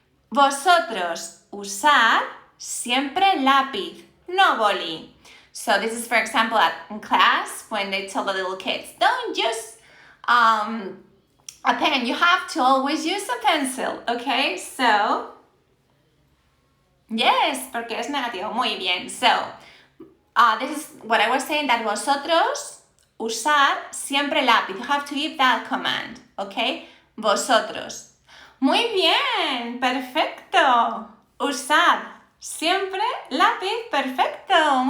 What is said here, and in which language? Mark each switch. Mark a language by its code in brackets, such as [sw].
[es] Vosotros usad siempre lápiz, no boli. [en] So this is, for example, in class when they tell the little kids, don't use a pen. You have to always use a pencil. Okay, so yes, [es] porque es negativo. Muy bien. [en] So this is what I was saying, that [es] vosotros usad siempre lápiz. [en] You have to give that command. [es] Okay, vosotros. Muy bien, perfecto. Usad siempre lápiz, perfecto.